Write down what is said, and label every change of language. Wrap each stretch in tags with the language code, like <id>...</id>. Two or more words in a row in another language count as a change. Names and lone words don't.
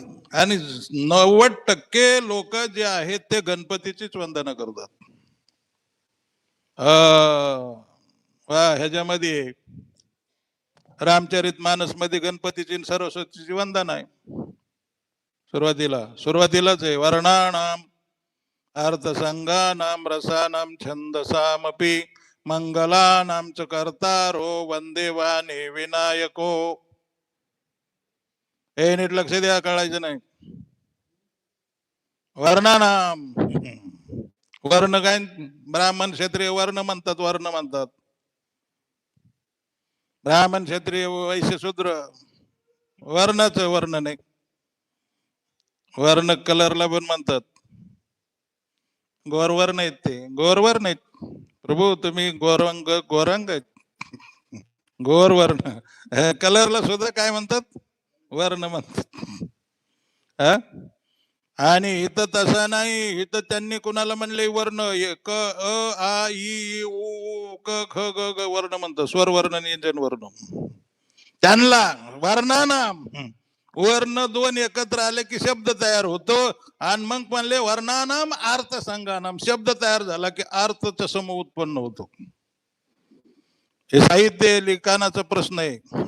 <mr>आणि 90% लोक जे आहेत ते गणपतीचीच वंदना करतात. ह्याच्यामध्ये रामचरित मानस मध्ये गणपतीची सरस्वतीची वंदना आहे. सुरुवातीलाच आहे.</mr> <sa>वर्णानाम अर्थसंगानाम रसानाम छंदसामपि मंगलानाम च कर्तारो वंदे वाणे विनायको.</sa> <mr>हे नीट लक्ष द्या, कळायचं नाही. वर्णानाम, वर्ण काय? ब्राह्मण क्षत्रिय वर्ण म्हणतात, वर्ण म्हणतात. ब्राह्मण क्षत्रिय वैश्य शूद्र वर्णाचं वर्ण नाही. वर्ण कलरला पण म्हणतात. गोरवर नाहीत ते, गोरवर नाहीत. प्रभू तुम्ही गोरंग, गोरंग आहेत. गोर वर्ण. कलरला सुद्धा काय म्हणतात? वर्ण म्हणतात. हा, आणि इथं तसं नाही. इथं त्यांनी कुणाला म्हणले वर्ण? क अ आ इ उ क ख ग ग वर्ण म्हणतात. स्वर वर्ण, व्यंजन वर्ण. त्यांना वर्णानाम, वर्ण दोन एकत्र आले की शब्द तयार होतो. आणि मग म्हणले</mr> <sa>वर्णानाम अर्थ संगानाम,</sa> <mr>शब्द तयार झाला की अर्थचा समूह उत्पन्न होतो. हे साहित्य लिखाणाचा प्रश्न आहे.</mr>